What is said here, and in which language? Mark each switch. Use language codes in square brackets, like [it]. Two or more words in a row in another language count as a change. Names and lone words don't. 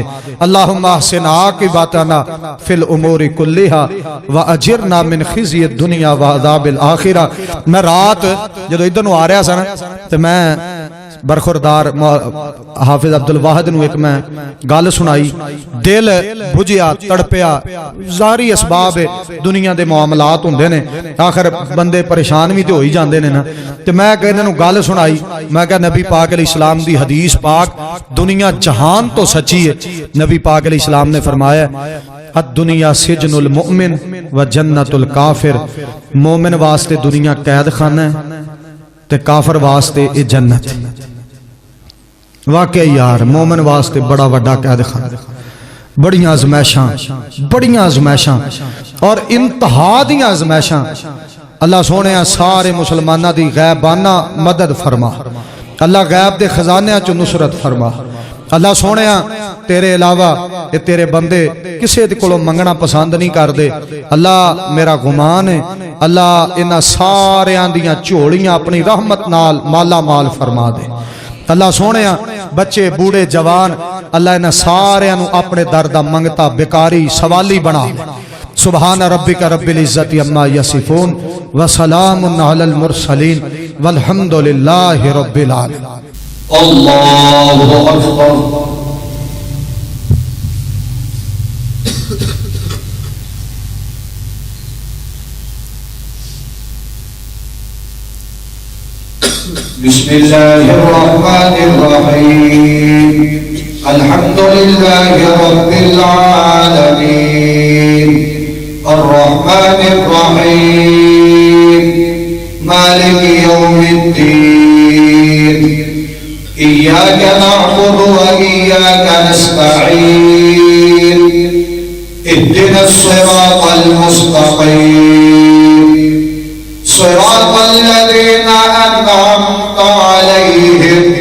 [ar] اللہم احسن عاقبتنا فی الامور کلھا واجرنا من خزی الدنیا وعذاب الآخرہ۔ [pa] میں رات جدو ادھر نو آ رہا سا نا تو میں برخوردار حافظ عبد الواحد نو ایک میں گل سنائی، دل بجھیا تڑپیا، ظاہری اسباب دنیا دے معاملات ہوندے نے، آخر بندے پریشان بھی تے ہوئی جاندے نے نا، تے میں کہنے نو گل سنائی، میں کہا نبی پاک علیہ السلام دی حدیث پاک دنیا جہان تو سچی ہے۔ نبی پاک علیہ السلام نے فرمایا [ar] الدنیا سجن المؤمن و جنت الکافر، [pa] مومن واسطے دنیا قید خانہ ہے تے کافر واسطے اے جنت۔ واقعی یار مومن واسطے بڑا وڈا قید خانہ، بڑیاں آزمائشاں اور انتہا دیاں آزمائشاں۔ اللہ سونے سارے مسلمانہ دی غیبانہ مدد فرما، اللہ غیب دے خزانے چو نصرت فرما۔ اللہ سونے تیرے علاوہ یہ تیرے بندے کسے دے کولوں منگنا پسند نہیں کر دے۔ اللہ میرا گمان ہے اللہ انہاں سارے دیاں جھولیاں اپنی رحمت نال مالا مال فرما دے۔ اللہ سونے بچے بوڑھے جوان اللہ انہاں سارے اپنے دردہ منگتا بیکاری سوالی بنا۔ [ar] سبحان ربک رب العزت عما یصفون وسلام علی المرسلین والحمد للہ رب العالمین۔ اللہ اکبر۔ بسم اللہ الرحمن الرحیم الحمد للہ رب العالمین الرحمن الرحیم مالک یوم الدین إياك نعبد وإياك نستعين اهدنا الصراط المستقيم صراط الذين أنعمت عليهم